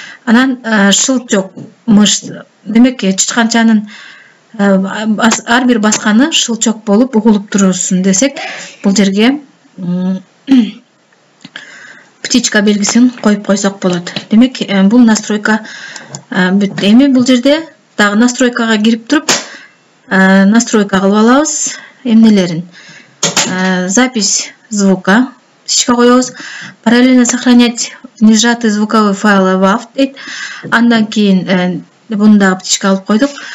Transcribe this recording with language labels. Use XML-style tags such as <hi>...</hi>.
<ky>Анан шылчок мыш, демек чычканчанын ар бир басканы шылчок болуп угулуп турушун десек, бул жерге птичка белгисин коюп койсок болот. Демек бул настройка бүт. Эми бул жерде дагы настройкага кирип туруп, настройка кылып алабыз эмнелерин.</ky> <ru>Запись звука птичка</ru> <ky>коебуз.</ky> <ru>Параллельно сохранять несжатый звуковой файл WAV</ru> <ky>дейт. Андан кийин буну дагы птичка алып койдук.</ky>